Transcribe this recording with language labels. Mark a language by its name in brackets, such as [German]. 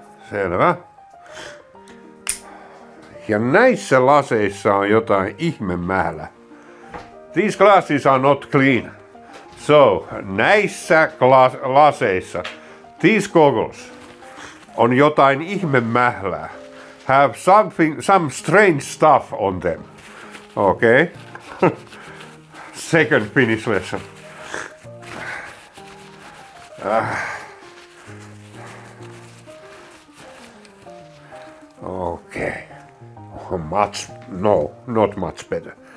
[Finnish] Selvä. Ja näissä laseissa on jotain ihmemäälä. [English] These glasses are not clean. [Finnish] So, näissä laseissa, [English] these goggles, [Finnish] on jotain ihmemählää. [English] Have some strange stuff on them. Okay. Second Finnish lesson. Okay. Not much better.